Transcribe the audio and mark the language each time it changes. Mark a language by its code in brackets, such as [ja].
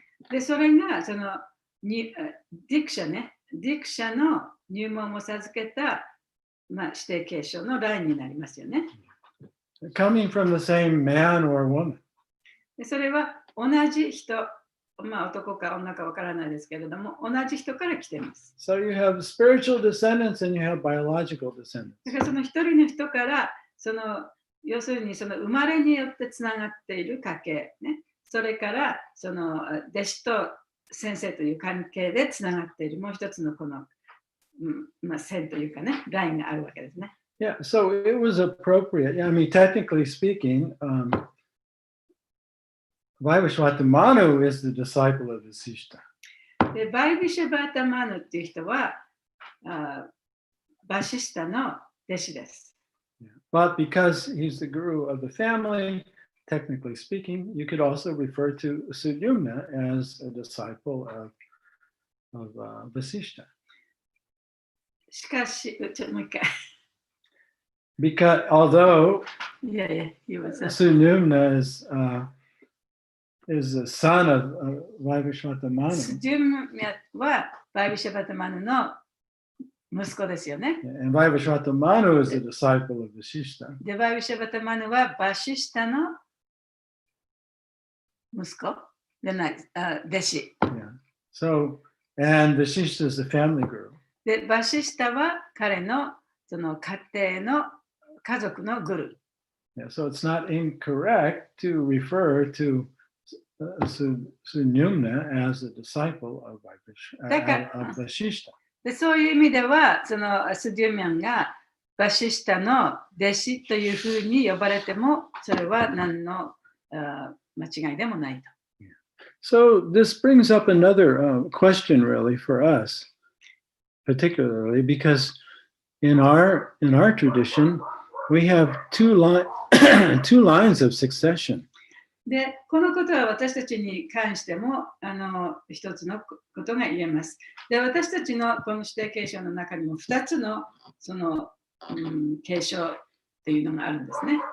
[ja] で、それがそのディクシャね、ディクシャの入門を授けた、指定継承のラインになりますよね。 [en] Coming from the same man or woman. [ja] でそれは同じ人、男か女かわからないですけれども、同じ人から来ています。 [en] So you have spiritual descendants and you have biological descendants. [ja] だからその一人の人から、要するにその生まれによってつながっている家系、ね、それからその弟子と先生という関係でつながっているもう一つのこの、線というかね、ラインがあるわけですね。 [en] Yeah, so it was appropriate. I mean, technically speaking, Vaivashvata Manu is the disciple of Vasishta. [ja] でバイビシャバータマヌっていう人はバシスタの弟子です。 [en] But because he's the guru of the family, technically speaking, you could also refer to Sudyumna as a disciple of Vasishta. [ja] しかし、もう一回。 [en] Because although [ja] いやいや、 [en] he was a- Sudyumna is the son of Vaivashvata Manu, [ja] スジュムはバイビシャバタマヌの息子ですよね。 [en] and Vaivashvata Manu is a disciple of Vasishta. [ja] で、バイビシャバタマヌはバシシタの息子じゃない、弟子。 [en] Yeah. So, and Vasishta is the family guru. [ja] で、バシシタは彼のその家庭の家族のグル。 [en] Yeah, so it's not incorrect to refer to Sunyumna as a disciple of Vasishta. [ja] で、そういう意味では、そのスデュミャンがバシシタの弟子というふうに呼ばれても、それは何の間違いでもないと。 [en] So this brings up another question really for us, particularly because in our tradition, we have two lines of succession. [ja] で、このことは私たちに関しても一つのことが言えます。で、私たちのこの指定継承の中にも2つのその、継承っていうのがあるんですね。